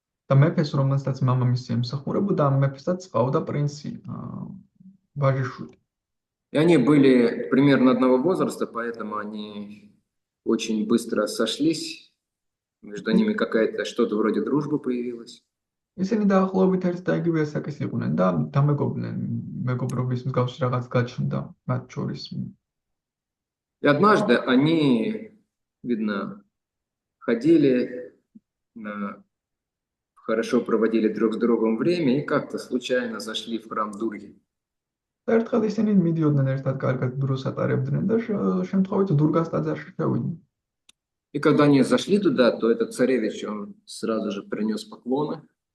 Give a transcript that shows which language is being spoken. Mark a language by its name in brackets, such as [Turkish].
[Georgian] და მეფეს, რომელსაც მამამისი ემსახურებოდა, ამ მეფესაც ყავდა პრინცი, ვაჟიშვილი. [Russian] И они были примерно одного возраста, поэтому они очень быстро сошлись. Между ними какая-то что-то вроде дружбы появилась. [Georgian] ისინი დაახლოებით ერთ და იგივე ასაკის იყვნენ და დამეგობრდნენ, მეგობრობის მსგავსი რაღაც გაჩნდა მათ შორის. [Russian] И однажды они, видно, ходили, хорошо проводили друг с другом время и как-то случайно зашли в храм Дурги. [Georgian] და ერთხელ ისინი მიდიოდნენ ერთად კარგად დროს ატარებდნენ და შემთხვევით დურგას ტაძარში შევიდნენ. [Russian] И когда они зашли туда, то этот царевич, он сразу же принес поклоны.